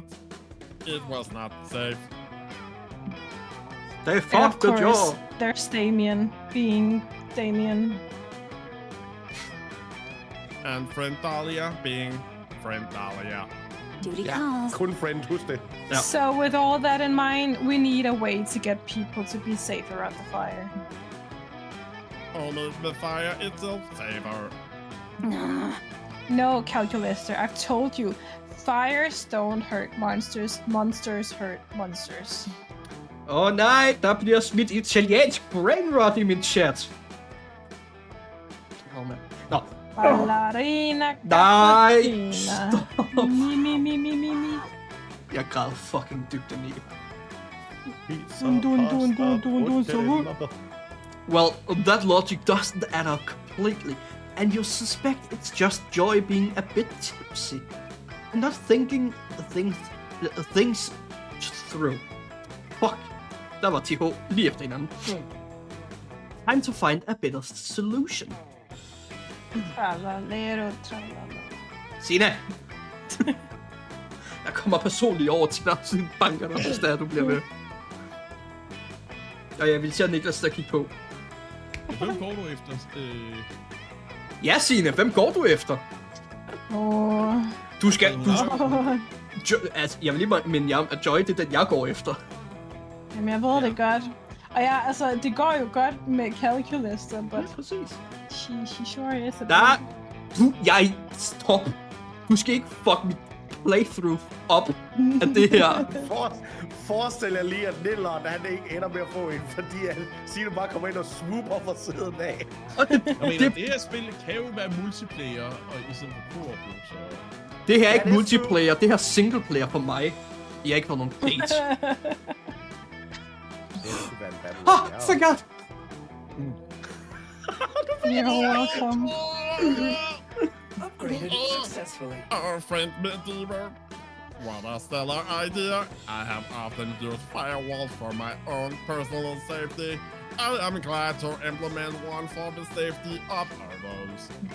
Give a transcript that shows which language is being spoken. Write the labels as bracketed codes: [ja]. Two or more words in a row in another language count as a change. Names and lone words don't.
[en] It was not safe. They And of fucked the course, jaw. there's Damien being Damien. And friend Dahlia being friend Dahlia. Duty Yeah. calls. [da] kun friend, husk det. [en] Yeah. So with all that in mind, we need a way to get people to be safer at the fire. Only the fire itself safer. No, Calculator, I've told you, fires don't hurt monsters, monsters hurt monsters. [da] Nej, der bliver smidt italiensk brainrot i min chat. Nå, Ballerina, nej, cappuccina. stop. Mi. Jeg græd fucking dybt ind i. [en] Well, that logic doesn't add up completely, and you suspect it's just Joy being a bit tipsy and not thinking things through. Fuck, [da] der var TH lige efter hinanden. [en] Time to find a better solution. [it] Trallalero, trallala. [da] Sina! Jeg kommer personligt over til dig, siden banker dig, hvis der du bliver med. Og jeg vil sige Niklas, der kigge på. Hvem går du efter? Ja, Signe, hvem går du efter? Du skal... altså, jeg vil lige minde jer om, at Joy, det er den, jeg går efter. Jamen, jeg ved det godt. Og ja, altså, det går jo godt med Calculator, but Ja, præcis. [en] she sure is a [da] Der... Stop. Du skal ikke fuck mit playthrough op af det her. Forestil jer lige, at Nilleren, han ikke ender med at få en, fordi at Signe bare kommer ind og swooper fra siden af. Og det, Jeg mener, det her spil kan jo være multiplayer, og i stedet for co-op, så... det her er ikke multiplayer, det her er singleplayer for mig. Jeg har ikke fået nogen date. Det skulle være en [en] battle royale. [da] Så godt! [en] You're welcome. Upgraded successfully. Our friend Medieval. What a stellar idea. I have often used firewalls for my own personal safety. I am glad to implement one for the safety of others.